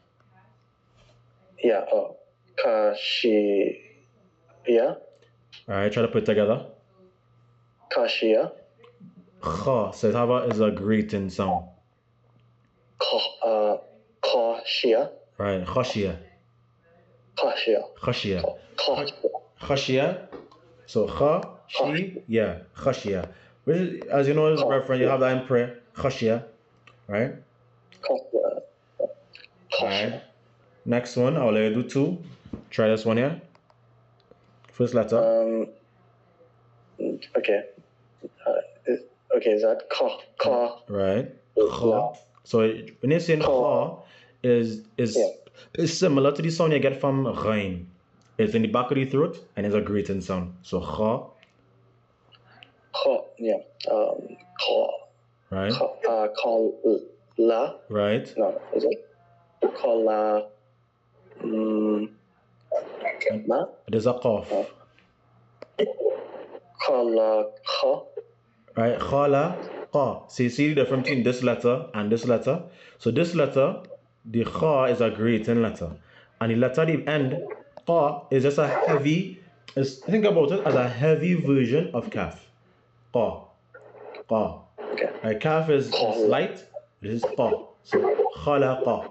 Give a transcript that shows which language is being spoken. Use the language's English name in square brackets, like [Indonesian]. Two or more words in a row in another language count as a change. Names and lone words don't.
[English] Yeah. Oh. Ka, she. Yeah. All right. Try to put it together. Kashia. Kha. So is a greeting sound. Kashia. Right. Khashia. Kashia. Khashia. Kashia. Khashia. So kha, she, yeah, khashia. Which, as you know, is reference. You have that in prayer. khashya, right? Khashya. Alright. Khashya. Next one, I'll let you do two. Try this one here. First letter. Okay. Is that ka? Right. Kha. So when you're saying kha is similar to the sound you get from ghain. It's in the back of the throat and it's a grating sound. So kha. Ka. Yeah. Ka. Right. La. Right. No, is it? Kala. Ma. There's a cough. Kala. Ka. Right. Khala. Kha. So you see the difference between this letter and this letter. So this letter, the kha is a grating letter. And the letter at the end, kha, is just a heavy, think about it as a heavy version of kaf. Kha. Kha. Okay. Right, kaf is light. This is kha. So khalaqa.